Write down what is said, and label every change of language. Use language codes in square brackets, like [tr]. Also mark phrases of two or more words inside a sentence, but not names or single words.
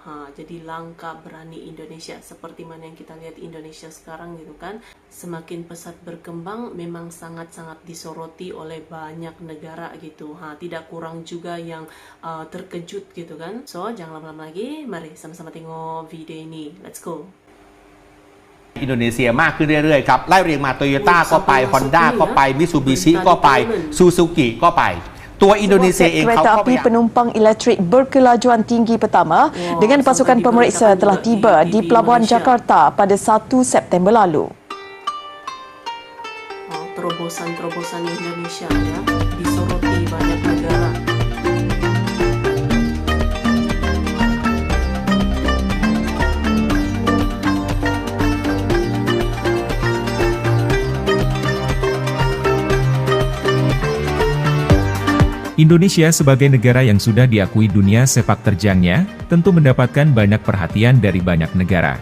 [ms] Jadi langkah berani Indonesia seperti mana yang kita lihat Indonesia sekarang gitu kan. Semakin pesat berkembang memang sangat-sangat disoroti oleh banyak negara gitu. Tidak kurang juga yang terkejut gitu kan. So, jangan lama-lama lagi, mari sama-sama tengok video ini. [en] Let's go. [th] อินโดนีเซียมากขึ้นเรื่อยๆครับไล่เรียงมาโตโยต้าก็ไป Honda ก็ไป Mitsubishi ก็ไป Suzuki ก็ไปตัวอินโดนีเซียเองเขา [ms] Kereta api penumpang elektrik berkelajuan tinggi pertama dengan pasukan pemeriksa telah tiba di Pelabuhan Jakarta pada 1 September lalu. [id] Terobosan Indonesia ya disoroti banyak negara. Indonesia sebagai negara yang sudah diakui dunia sepak terjangnya, tentu mendapatkan banyak perhatian dari banyak negara.